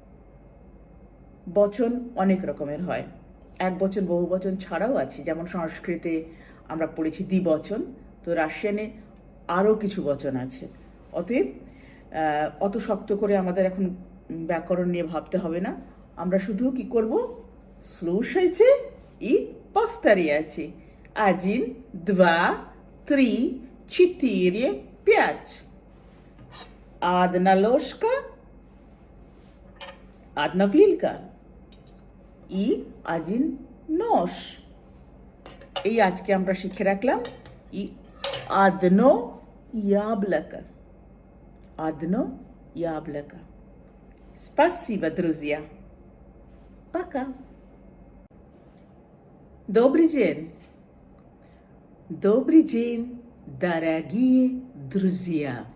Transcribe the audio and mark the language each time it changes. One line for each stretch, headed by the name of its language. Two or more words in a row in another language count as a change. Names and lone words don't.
Bangla: বচন অনেক রকমের হয়, এক বচন বহু বচন ছাড়াও আছে, যেমন সংস্কৃতে আমরা পড়েছি দ্বিবচন, তো রাশিয়ানে আরও কিছু বচন আছে। অতএব অত শক্ত করে আমাদের এখন ব্যাকরণ নিয়ে ভাবতে হবে না, আমরা শুধু কি করব,
Russian: слушайте и повторяйте. 1, 2, 3, 4, 5. Одна ложка, одна вилка и один нож.
Bangla: এই আজকে আমরা শিখে রাখলাম
Russian: и одно яблоко. Одно яблоко. Спасибо, друзья. Пока. Добрый день. Добрый день, дорогие друзья.